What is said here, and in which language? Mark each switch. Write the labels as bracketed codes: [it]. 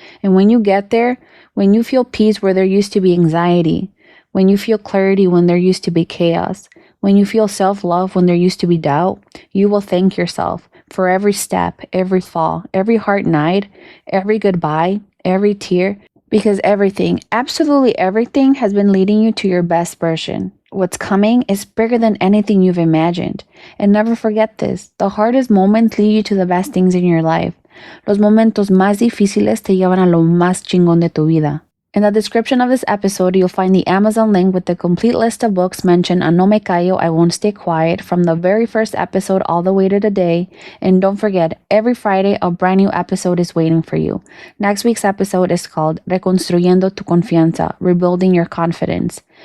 [en] And when you get there, when you feel peace where there used to be anxiety, when you feel clarity when there used to be chaos, when you feel self-love when there used to be doubt, you will thank yourself for every step, every fall, every hard night, every goodbye, every tear, because everything, absolutely everything has been leading you to your best version. What's coming is bigger than anything you've imagined. And never forget this, the hardest moments lead you to the best things in your life. [es] Los momentos más difíciles te llevan a lo más chingón de tu vida. [en] In the description of this episode, you'll find the Amazon link with the complete list of books mentioned on No Me Callo, I Won't Stay Quiet, from the very first episode all the way to today. And don't forget, every Friday, a brand new episode is waiting for you. Next week's episode is called Reconstruyendo tu Confianza, Rebuilding Your Confidence.